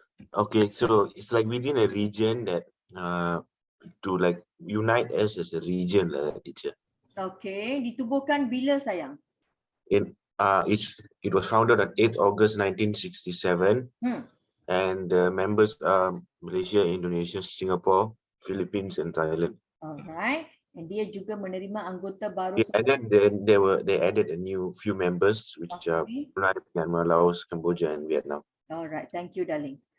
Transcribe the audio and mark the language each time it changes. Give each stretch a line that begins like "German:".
English: Okay, so it's like within a region that to like unite us as a region, teacher.
Malay: Okay, ditubuhkan bila sayang?
English: It was founded on 8 August 1967, and the members are Malaysia, Indonesia, Singapore, Philippines, and Thailand.
Malay: Alright, and dia juga menerima anggota baru.
English: Yeah, and then they added a new few members, which are Brunei, Myanmar, Laos, Cambodia, and Vietnam. Alright, thank you, darling.